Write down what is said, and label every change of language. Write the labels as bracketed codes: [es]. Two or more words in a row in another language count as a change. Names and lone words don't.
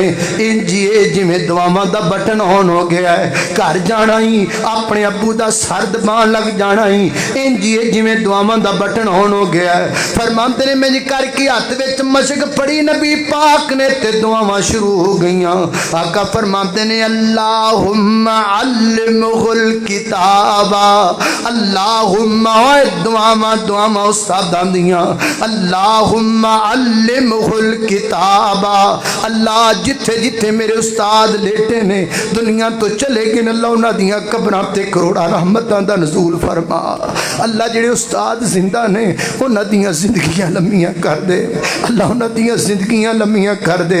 [pa] انج جیویں دعاواں دا بٹن آن ہو گیا ہے، گھر جانا ہی اپنے ابو دا سر دبان لگ جانا ہی. انج جیویں دعاواں دا بٹن آن ہو گیا ہے۔ فرماتے نے میں کر کے ہاتھ وچ مشک پڑی نبی پاک نے تے دعاواں شروع ہو گئیاں. آقا فرماتے نے [ar] اللهم علمه الكتاب، اللهم [pa] دعاواں دعاواں استاداں دیاں, [ar] اللهم علمه الكتاب. [pa] اللہ جتھے جتھے میرے استاد لیٹے نے دنیا تو چلے گئے، اللہ انہاں دیاں قبراں تے کروڑا رحمتاں دا نزول فرما. اللہ جیہڑے استاد زندہ نے انہاں دیاں زندگیاں لمیاں کر دے، اللہ انہاں دیاں زندگیاں لمیاں کر دے.